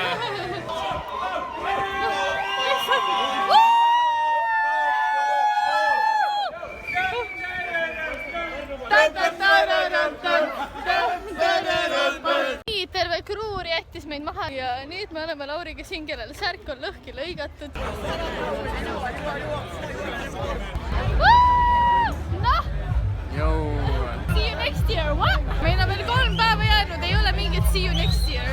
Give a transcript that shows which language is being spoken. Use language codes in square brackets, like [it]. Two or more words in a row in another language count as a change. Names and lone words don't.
[et] Nii, terve kruur jättis meid maha ja nüüd me oleme Lauriga siin, kellel särk on lõhki lõigatud. Noh! [en] See you next year, what? [et] Meil on veel 3 päeva jäänud, ei ole mingit [en] see you next year.